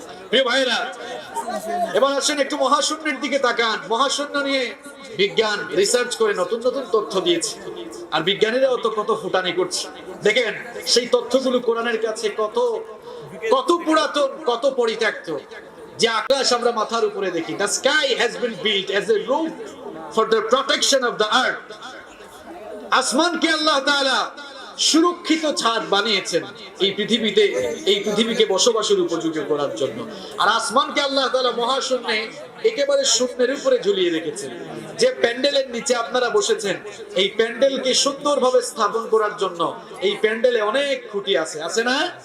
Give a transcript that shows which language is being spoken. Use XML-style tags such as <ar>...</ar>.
<bn>প্রিয় ভাইয়েরা, এবার আসেন একটু মহাশূন্যের দিকে তাকান। মহাশূন্য নিয়ে বিজ্ঞান রিসার্চ করে নতুন নতুন তথ্য দিয়েছে, আর বিজ্ঞানীরাও তো কত ফুটানি করছে। দেখেন সেই তথ্যগুলো কোরআনের কাছে কত কত পুরাতন, কত পরিত্যক্ত। যে আকাশ আমরা মাথার উপরে দেখি,</bn> <en>the sky has been built as a roof for the protection of the earth.</en> <bn>আসমানকে আল্লাহ তাআলা সুরক্ষিত ছাদ বানিয়েছেন এই পৃথিবীকে বসবাসের উপযোগী করার জন্য। আর আসমানকে আল্লাহ তাআলা মহাশূন্যে একেবারে শূন্যের উপরে ঝুলিয়ে রেখেছেন। যে প্যান্ডেলের নিচে আপনারা বসেছেন, এই প্যান্ডেলকে সুন্দরভাবে স্থাপন করার জন্য এই প্যান্ডেলে অনেক খুঁটি আছে না?</bn>